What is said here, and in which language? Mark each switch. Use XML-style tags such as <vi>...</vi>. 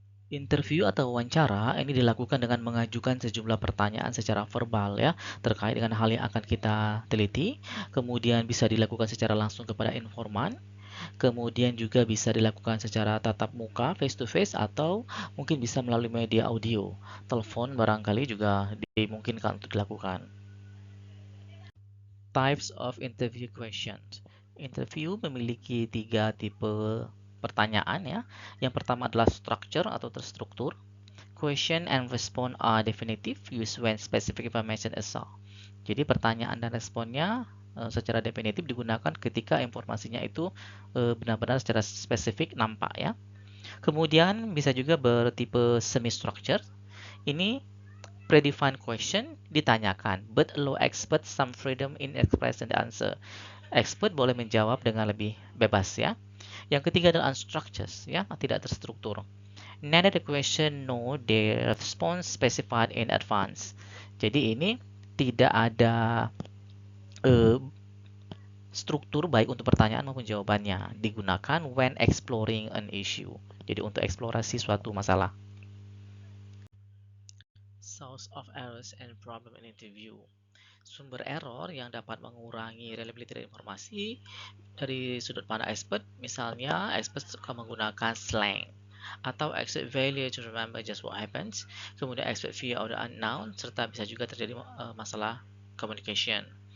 <id>Interview atau wawancara ini dilakukan dengan mengajukan sejumlah pertanyaan secara verbal ya terkait dengan hal yang akan kita teliti. Kemudian bisa dilakukan secara langsung kepada informan. Kemudian juga bisa dilakukan secara tatap muka, face to face, atau mungkin bisa melalui media audio. Telepon barangkali juga dimungkinkan untuk dilakukan.</id> <en>Types of interview questions.</en> <id>Interview memiliki 3 tipe pertanyaan ya. Yang pertama adalah structure atau terstruktur.</id> <en>Question and response are definitive, used when specific information is sought.</en> <id>Jadi pertanyaan dan responnya secara definitif digunakan ketika informasinya itu benar-benar secara spesifik nampak ya. Kemudian bisa juga bertipe</id> <en>semi-structured. Ini predefined question ditanyakan, but allow expert some freedom in expressing the answer.</en> <id>Expert boleh menjawab dengan lebih bebas ya. Yang ketiga adalah unstructured ya, tidak terstruktur.</id> <en>Neither the question nor the response specified in advance.</en> <id>Jadi ini tidak ada struktur baik untuk pertanyaan maupun jawabannya. Digunakan</id> <en>when exploring an issue.</en> <id>Jadi untuk eksplorasi suatu masalah.</id> <en>Source of errors and problem in interview.</en> <id>Sumber error yang dapat mengurangi reliability dari informasi dari sudut pandang expert, misalnya expert suka menggunakan slang atau</id> <en>expert failure to remember just what happens,</en> <id>kemudian</id> <en>expert fear of the unknown,</en> <id>serta bisa juga terjadi masalah communication.</id>